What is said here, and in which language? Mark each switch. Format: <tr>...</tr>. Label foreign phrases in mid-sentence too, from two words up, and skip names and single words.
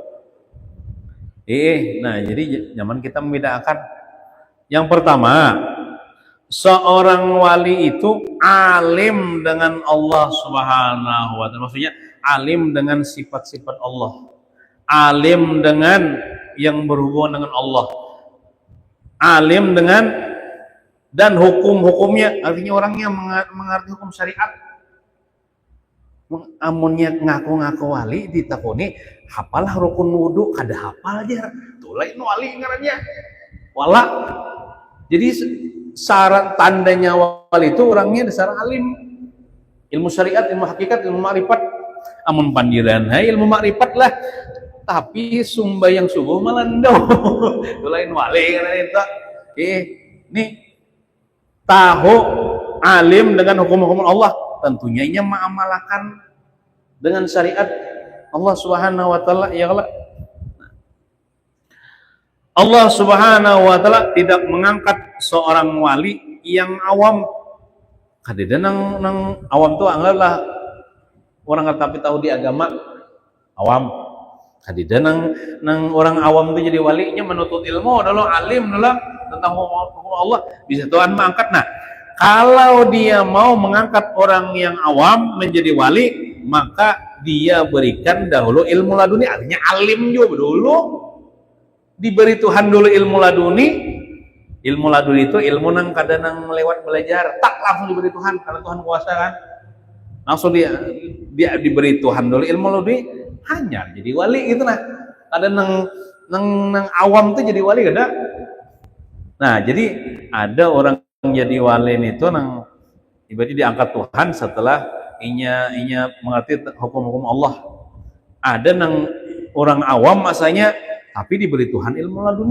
<id>Nah, jadi zaman kita membedakan. Yang pertama, seorang wali itu alim dengan Allah</id> <ar>سبحانه وتعالى.</ar> <id>Maksudnya alim dengan sifat-sifat Allah. Alim dengan yang berhubungan dengan Allah. Alim dengan dan hukum-hukumnya, artinya orangnya mengerti hukum syariat.</id> <bjn>Amunnya ngaku-ngaku wali ditakoni hafalah rukun wudu kada hafal aja. Tuh lain wali ngarannya. Wala.</bjn> <id>Jadi syarat tandanya wali itu orangnya dasar alim.</id> <bjn>Ilmu syariat, ilmu hakikat, ilmu makrifat. Amun pandiran hai ilmu makrifat lah. Tapi sumbayang subuh melandau. Tuh lain wali ngarannya itu.</bjn> <id>Nih tahu alim dengan hukum-hukum Allah, tentunya ia mengamalkan dengan syariat Allah</id> <ar>سبحانه وتعالى.</ar> <id>Ya Allah, Allah</id> <ar>سبحانه وتعالى</ar> <id>tidak mengangkat seorang wali yang awam.</id> <bjn>Kadida nang awam tuh anggaplah orang tapi tahu di agama awam. Kadida nang orang awam tuh jadi walinya menuntut ilmu adalah alim adalah tentang hukum Allah, bisa Tuhan mengangkat.</bjn> <id>Nah, kalau dia mau mengangkat orang yang awam menjadi wali, maka dia berikan dahulu ilmu laduni, artinya alim juga dulu. Diberi Tuhan dulu ilmu laduni. Ilmu laduni itu ilmu nang kadang nang lewat belajar, tak langsung diberi Tuhan karena Tuhan kuasa kan. Langsung dia diberi Tuhan dulu ilmu laduni, hanya jadi wali gitu nah.</id> <bjn>Kadang nang awam tuh jadi wali kada.</bjn> <id>Nah, jadi ada orang yang jadi wali itu nang ibaratnya diangkat Tuhan setelah inya mengerti hukum-hukum Allah. Ada nang orang awam masanya tapi diberi Tuhan ilmu laduni.</id>